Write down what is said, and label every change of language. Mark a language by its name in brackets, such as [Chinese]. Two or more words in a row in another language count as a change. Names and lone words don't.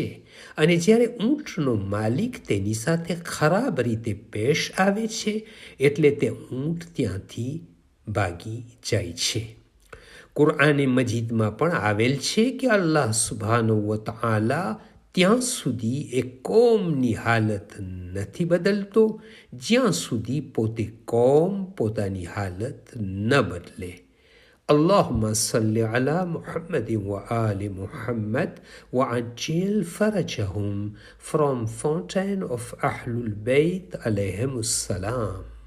[Gujarati] અને જ્યારે ઊંટનો માલિક તેની સાથે ખરાબ રીતે પેશ આવે છે એટલે તે ઊંટ ત્યાંથી ભાગી જાય છે. કુરઆને મજીદમાં પણ આવેલ છે કે [Arabic] الله سبحانه وتعالى [Gujarati] ત્યાં સુધી એક કોમની હાલત નથી બદલતો જ્યાં સુધી પોતે કોમ પોતાની હાલત ન બદલે. [Arabic] اللهم صل على محمد وآل محمد وعجل فرجهم from Fountain of Ahlul Bayt عليهم السلام.